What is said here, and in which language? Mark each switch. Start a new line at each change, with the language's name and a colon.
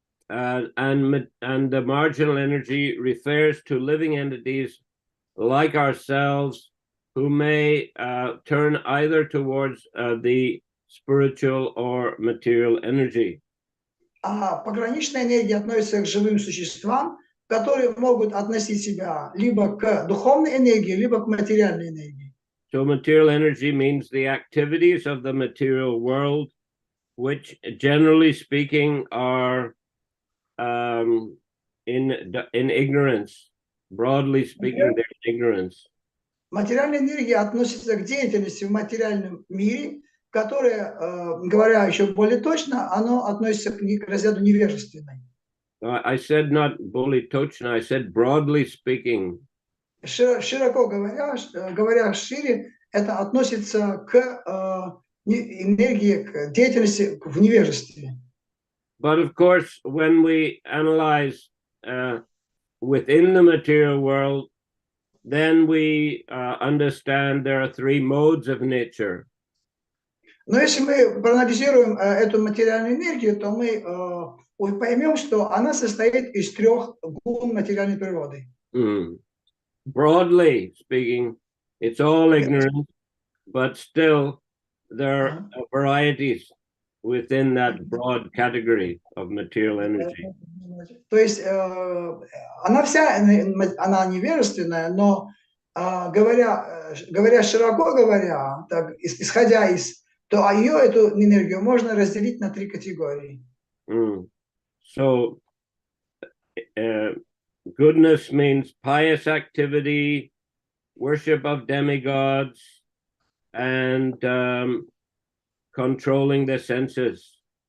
English: And the marginal energy refers to living entities like ourselves who may turn either towards the spiritual or material energy.
Russian: А пограничная энергия относится к живым существам, которые могут относить себя либо к духовной энергии, либо к материальной энергии.
English: So material energy means the activities of the material world, which generally speaking are in ignorance. Broadly speaking, they're in ignorance.
Russian: Материальная энергия относится к деятельности в материальном мире, которая, говоря еще более точно, она относится к разряду невежественной.
English: I said not
Russian: более точно,
English: I said broadly speaking.
Russian: Широко говоря шире, это относится к энергии, к деятельности в невежестве.
English: But of course, when we analyze within the material world, then we understand there are three modes of nature.
Russian: Но если мы проанализируем эту материальную энергию, то мы поймем, что она состоит из трех гун материальной природы.
English: Broadly speaking, it's all ignorant, but still there are varieties within that broad category of material energy.
Russian: То есть она вся, она невежественная, но говоря широко говоря, так, исходя из, то ее, эту энергию можно разделить на три категории.
English: So, goodness means pious activity, worship of demigods, and controlling the senses.